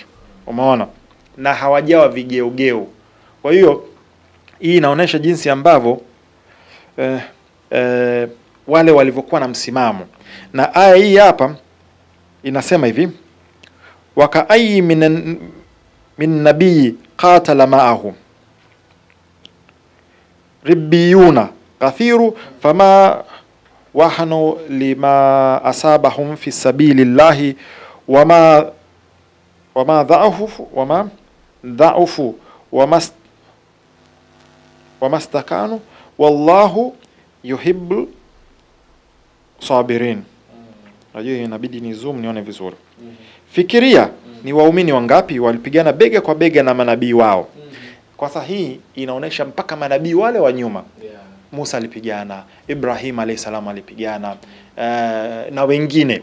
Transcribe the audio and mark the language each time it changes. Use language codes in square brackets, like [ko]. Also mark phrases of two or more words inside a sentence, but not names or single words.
[sw] Umeona? Na hawajawa vigeugeu. Kwa hiyo hii inaonyesha jinsi ambavyo wale walivyokuwa na msimamo. Na aya hii hapa inasema hivi: [ar] وكأين من نبي قاتل معه ربيون كثير فما وهنوا لما أصابهم في سبيل الله وما ضعفوا وما استكانوا والله يحب الصابرين. [sw] Najua inabidi ni zoom nione vizuri. Fikiria ni waumini wangapi walipigana bega kwa bega na manabii wao. Kwa sasa hii inaonesha mpaka manabii wale wa nyuma. Musa alipigana, Ibrahim [ar] عليه السلام [sw] alipigana, na wengine.